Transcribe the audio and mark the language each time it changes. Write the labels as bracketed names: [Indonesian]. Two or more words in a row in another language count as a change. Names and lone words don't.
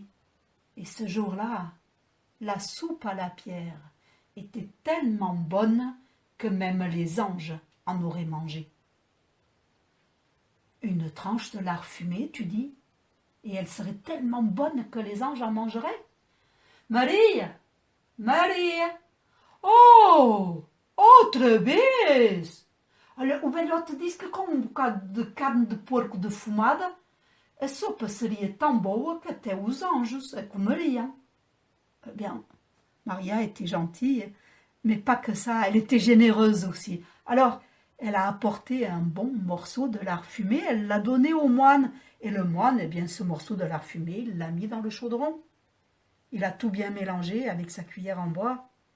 [French] Et ce jour-là, la soupe à la pierre était tellement bonne que même les anges en auraient mangé. » Une tranche de lard fumé, tu dis? Et elle serait tellement bonne que les anges en mangeraient? Marie, Marie, [Portuguese] oh, outra vez! Olha, o velhote disse que com bocado de carne de porco defumada, a sopa seria tão boa que até os anjos a comeriam. [French] Eh bien, Maria était gentille, mais pas que ça, elle était généreuse aussi. Alors, elle a apporté un bon morceau de lard fumé, elle l'a donné au moine. Et le moine, eh bien, ce morceau de lard fumé, il l'a mis dans le chaudron. Il a tout bien mélangé avec sa cuillère en bois.